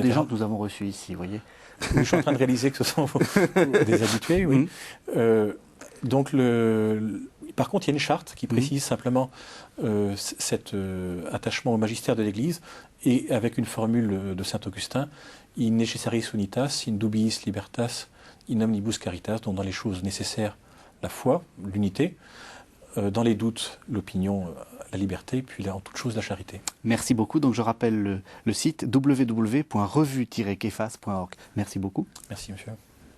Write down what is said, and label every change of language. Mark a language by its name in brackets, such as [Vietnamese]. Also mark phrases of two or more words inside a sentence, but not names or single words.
[French] etc. des gens que nous avons reçus ici, vous voyez. Je suis en train de réaliser que ce sont des habitués, oui. Donc par contre, il y a une charte qui précise simplement cet attachement au magistère de l'Église, et avec une formule de saint Augustin, [Latin] in necessaris unitas, in dubiis libertas, in omnibus caritas, [French] donc dans les choses nécessaires, la foi, l'unité, dans les doutes, l'opinion, la liberté, puis en toute chose, la charité. Merci beaucoup. Donc je rappelle le site www.revue-kefas.org. Merci beaucoup. Merci, monsieur.